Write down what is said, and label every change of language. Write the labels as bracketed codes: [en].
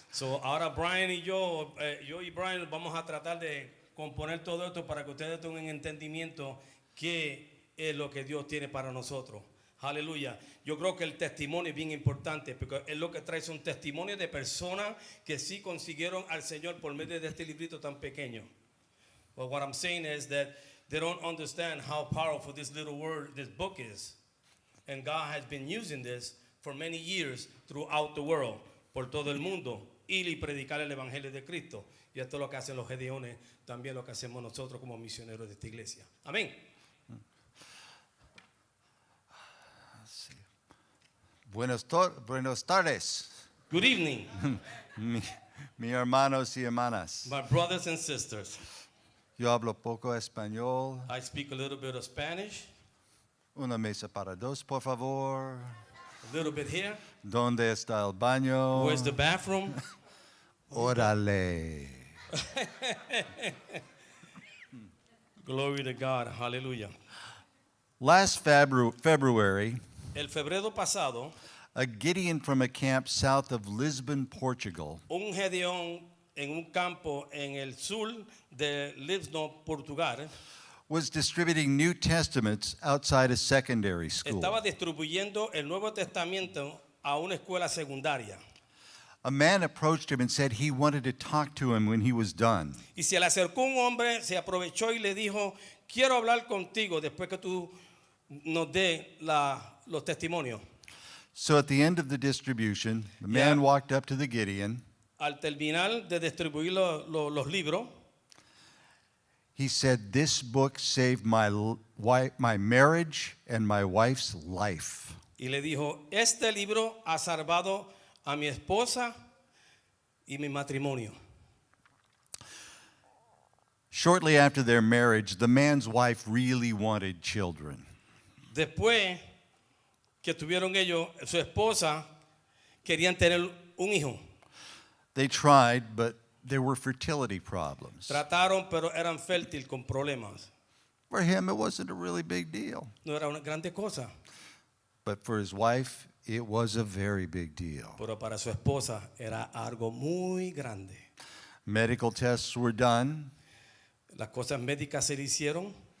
[es] So, ahora Brian y yo y Brian vamos a tratar de componer todo esto para que ustedes tengan entendimiento qué es lo que Dios tiene para nosotros. Aleluya. Yo creo que el testimonio es bien importante porque es lo que trae son testimonios de personas que sí consiguieron al Señor por medio de este librito tan pequeño. [en] But what I'm saying is that they don't understand how powerful this little word, this book is. And God has been using this for many years throughout the world, [es] por todo el mundo, ir y predicar el evangelio de Cristo. Y esto es lo que hacen los gedeones, también lo que hacemos nosotros como misioneros de esta iglesia. Amén. Buenos tardes, [en] Good evening, [es] mis hermanos y hermanas. [en] my brothers and sisters. [es] Yo hablo poco español. [en] I speak a little bit of Spanish, [es] Una mesa para dos, por favor. [en] a little bit here. [es] ¿Dónde está el baño? [en] Where's the bathroom? [es] Órale. [en] Glory to God. Hallelujah. Last February, [es] El febrero pasado, [en] a Gideon from a camp south of Lisbon, Portugal, [es] un gedeón en un campo en el sur de Lisbon, Portugal, [en] was distributing New Testaments outside a secondary school. [es] estaba distribuyendo el Nuevo Testamento a una escuela secundaria. [en] A man approached him and said he wanted to talk to him when he was done. [es] Y se le acercó un hombre, se aprovechó y le dijo, quiero hablar contigo después que tú nos dé los testimonios. [en] So at the end of the distribution, the man Yeah. walked up to the Gideon. [es] Al terminar de distribuir los libros, [en] He said, "This book saved my marriage and my wife's life." [es] y le dijo, este libro ha salvado a mi esposa y mi matrimonio. [en] Shortly after their marriage, the man's wife really wanted children. [es] Después que tuvieron ellos, su esposa querían tener un hijo. [en] They tried, but there were fertility problems. [es] Trataron, pero eran fértil con problemas. [en] For him, it wasn't a really big deal. [es] No era una grande cosa, [en] But for his wife, it was a very big deal. [es] pero para su esposa era algo muy grande. [en] Medical tests were done. [es] Las cosas médicas se le hicieron.